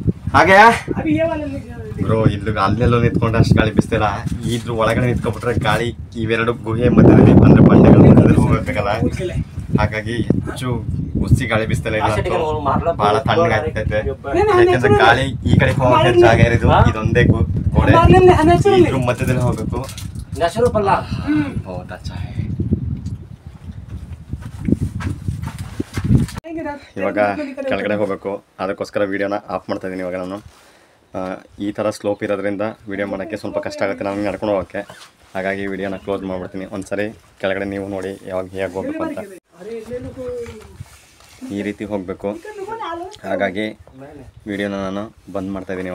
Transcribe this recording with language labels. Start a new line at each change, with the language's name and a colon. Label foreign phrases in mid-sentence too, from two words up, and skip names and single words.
Kannada: ಹಾಗೆ
Hindi: अभी ये वाले
Kannada: ಬ್ರೋ ಇಲ್ಲಿ ಅಲ್ಲೆಲ್ಲೋ ನಿಂತ್ಕೊಂಡ್ರೆ ಅಷ್ಟು ಗಾಳಿ ಬಿಸ್ತಿಲ್ಲ, ಇದ್ರ ಒಳಗಡೆ ನಿಂತ್ಕೊಬಿಟ್ರೆ ಗಾಳಿ ಇವೆರಡು ಗುಹೆ ಮಧ್ಯದಲ್ಲಿ ಅಂದ್ರೆ ಬಂಡೆಗಳ ಮಧ್ಯದಲ್ಲಿ ಹೋಗ್ಬೇಕಲ್ಲ, ಹಾಗಾಗಿ ಹೆಚ್ಚು ಉಸಿ ಗಾಳಿ ಬಿಸ್ತಿಲ್ಲ ಇಲ್ಲ ಬಹಳ ತಣ್ಣಗಾಗ್ತೈತೆ. ಯಾಕಂದ್ರೆ ಗಾಳಿ ಈ ಕಡೆ ಹೋಗಕ್ಕೆ ಜಾಗ ಇರೋದು ಇದೊಂದೇ ಗೋಡೆ, ಇದ್ರ ಮಧ್ಯದಲ್ಲಿ ಹೋಗ್ಬೇಕು.
Hindi: बहुत अच्छा है.
Kannada: ಇವಾಗ ಕೆಳಗಡೆ ಹೋಗಬೇಕು, ಅದಕ್ಕೋಸ್ಕರ ವಿಡಿಯೋನ ಆಫ್ ಮಾಡ್ತಾ ಇದ್ದೀನಿ. ಇವಾಗ ನಾನು ಈ ಥರ ಸ್ಲೋಪ್ ಇರೋದ್ರಿಂದ ವಿಡಿಯೋ ಮಾಡೋಕ್ಕೆ ಸ್ವಲ್ಪ ಕಷ್ಟ ಆಗುತ್ತೆ ನಮಗೆ ನಡ್ಕೊಂಡು ಹೋಗೋಕ್ಕೆ, ಹಾಗಾಗಿ ವಿಡಿಯೋನ ಕ್ಲೋಸ್ ಮಾಡಿಬಿಡ್ತೀನಿ. ಒಂದ್ಸರಿ ಕೆಳಗಡೆ ನೀವು ನೋಡಿ ಯಾವಾಗ ಹೇಗೆ ಹೋಗ್ಬೇಕು ಅಂತ. ಈ ರೀತಿ ಹೋಗಬೇಕು, ಹಾಗಾಗಿ ವಿಡಿಯೋನ ನಾನು ಬಂದ್ ಮಾಡ್ತಾ ಇದ್ದೀನಿ.